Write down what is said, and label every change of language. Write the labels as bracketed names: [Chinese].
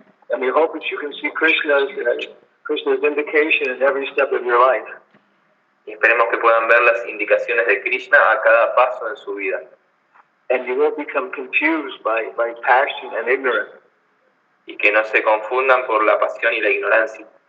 [English] And we hope that you can see Krishna's indication in every step of your life. [Spanish] Y esperemos que puedan ver las indicaciones de Krishna a cada paso en su vida. [English] And you won't become confused by passion and ignorance. [Spanish] Y que no se confundan por la pasión y la ignorancia.